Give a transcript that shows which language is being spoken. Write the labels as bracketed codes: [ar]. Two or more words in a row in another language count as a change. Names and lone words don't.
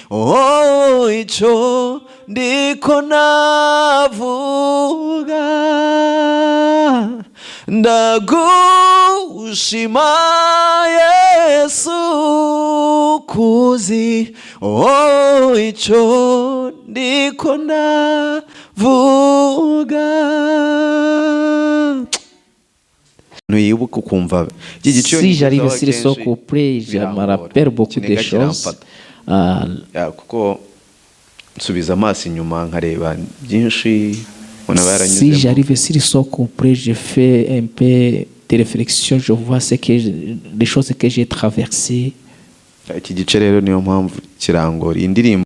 [rn] icyo ndiko navuga ndagushima Yesu kuzi icyo ndiko navuga. Nuyibuka ukumva [fr] si j'arrive sur ce couplet je me rappelle beaucoup de choses [rn] kuko nsubiza amaso inyuma nkareba byinshi. [fr] Si j'arrive sur ce couplet je fais un peu de réflexion, je vois les choses que j'ai traversées. [rn] Iki gice rero niyo mpamvu kirangora indirimbo